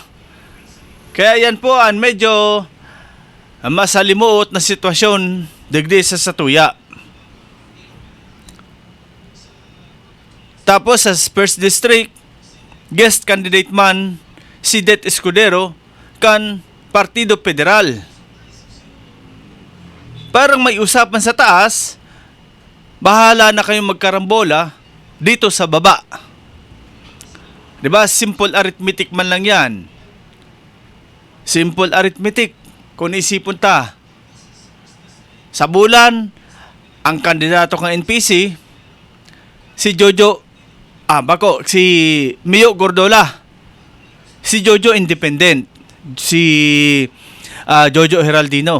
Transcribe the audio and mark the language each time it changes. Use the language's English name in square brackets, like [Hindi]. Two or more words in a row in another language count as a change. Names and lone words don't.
[Filipino] Kaya yan po ang medyo masalimuot na sitwasyon digdi sa Satuya. [Bikol] Tapos sa first district, [English] guest candidate [Bikol] man si Det Escudero kan Partido Federal. [Filipino] Parang may usapan sa taas, bahala na kayong magkarambola dito sa baba. 'Di ba? [English] Simple arithmetic [Filipino] man lang 'yan. [English] Simple arithmetic [Bikol] kung isipon ta. Sa bulan, ang kandidato ng NPC si si Mio Gordola. [Filipino] Si Jojo independent. Si Jojo Heraldino.